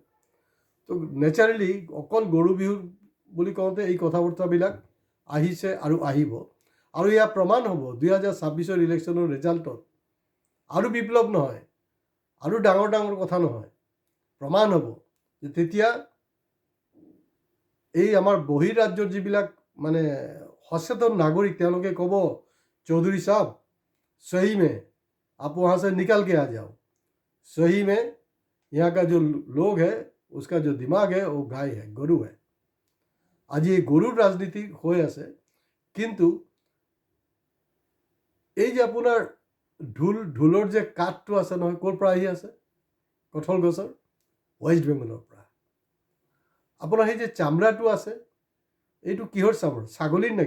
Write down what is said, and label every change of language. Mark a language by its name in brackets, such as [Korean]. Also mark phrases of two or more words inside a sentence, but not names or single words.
[Assamese] তো নেচাৰেলি অকল গৰু বিহু বুলি কওঁতে এই কথা বতৰাবিলাক আহিছে আৰু আহিব, আৰু ইয়াৰ প্ৰমাণ হ'ব 2026ৰ ইলেকশ্যনৰ ৰিজাল্টত। আৰু বিপ্লৱ নহয়, আৰু ডাঙৰ ডাঙৰ কথা নহয়, প্ৰমাণ হ'ব যে তেতিয়া এই আমাৰ বহিৰাজ্যৰ যিবিলাক মানে সচেতন নাগৰিক, তেওঁলোকে ক'ব, চৌধুৰী সাহেব [Hindi] सही में आप वहाँ से निकल के आ जाओ, सही में यहाँ का जो लोग है उसका जो दिमाग है वो गाय है, गरु है। [Assamese] আজি এই গৰুৰ ৰাজনীতি হৈ আছে, কিন্তু এই যে আপোনাৰ ঢোলৰ যে কাঠটো আছে নহয়, ক'ৰ পৰা আহি আছে, কঁঠাল গছৰ, ৱেষ্ট বেংগলৰ পৰা। আপোনাৰ সেই যে চামৰাটো আছে, এইটো কিহৰ চামৰা, ছাগলীৰ নেকি?